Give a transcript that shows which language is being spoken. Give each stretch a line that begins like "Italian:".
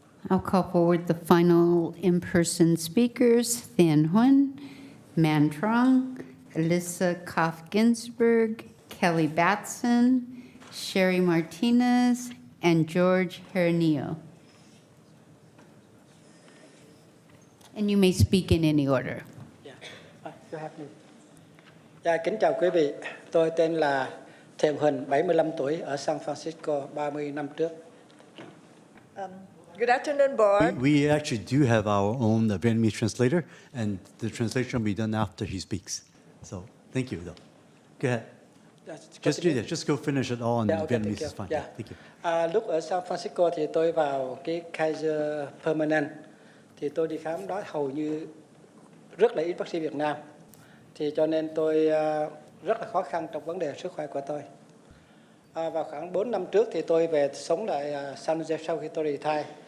English: I'll call forward the final in-person speakers, Than Huynh, Man Trong, Alyssa Koff-Ginsburg, Kelly Batson, Sherry Martinez, and George Jaramillo. And you may speak in any order.
Vietnamese: Kính chào quý vị. Tôi tên là Thiện Huỳnh, 75 tuổi, ở San Francisco, 30 năm trước.
English: Good afternoon, Board. We actually do have our own Vietnamese translator, and the translation will be done after he speaks. So thank you, though. Go ahead. Just do that. Just go finish it all in Vietnamese is fine. Yeah, thank you.
Vietnamese: Lúc ở San Francisco thì tôi vào cái Kaiser Permanent, thì tôi đi khám đó hầu như rất là ít bác sĩ Việt Nam. Thì cho nên tôi rất là khó khăn trong vấn đề sức khỏe của tôi. Vào khoảng 4 năm trước thì tôi về sống tại San Jose sau khi tôi retire.